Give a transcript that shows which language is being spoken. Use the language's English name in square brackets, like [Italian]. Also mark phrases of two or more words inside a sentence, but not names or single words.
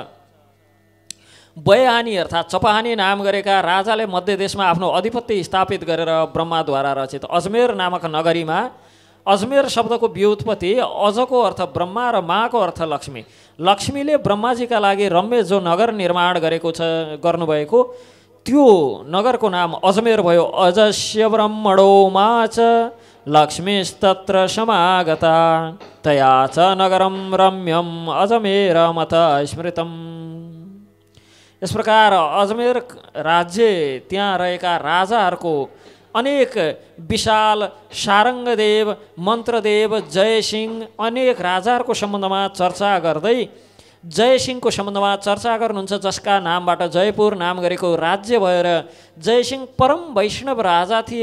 [Nepali] बयहानी अर्थात् चपहानी नाम गरेका राजाले मध्य देशमा आफ्नो अधिपत्य स्थापित गरेर ब्रह्माद्वारा रचित अजमेर नामक नगरीमा, अजमेर शब्दको व्युत्पत्ति अजको अर्थ ब्रह्मा र माको अर्थ लक्ष्मी, लक्ष्मीले ब्रह्माजीका लागि रम्य जो नगर निर्माण गर्नुभएको त्यो नगरको नाम अजमेर भयो। [Sanskrit] अजस्य ब्रह्मणो मा च लक्ष्मीस्तत्र समागता तया च नगरम रम्यम अजमेरमत स्मृतम्। [Nepali] यस प्रकार अजमेर राज्य त्यहाँ रहेका राजाहरूको अनेक विशाल सारङ्गदेव, मन्त्रदेव, जयसिंह अनेक राजाहरूको सम्बन्धमा चर्चा गर्दै जयसिंहको सम्बन्धमा चर्चा गर्नुहुन्छ, जसका नामबाट जयपुर नाम गरेको राज्य भएर जयसिंह परम वैष्णव राजा थिए।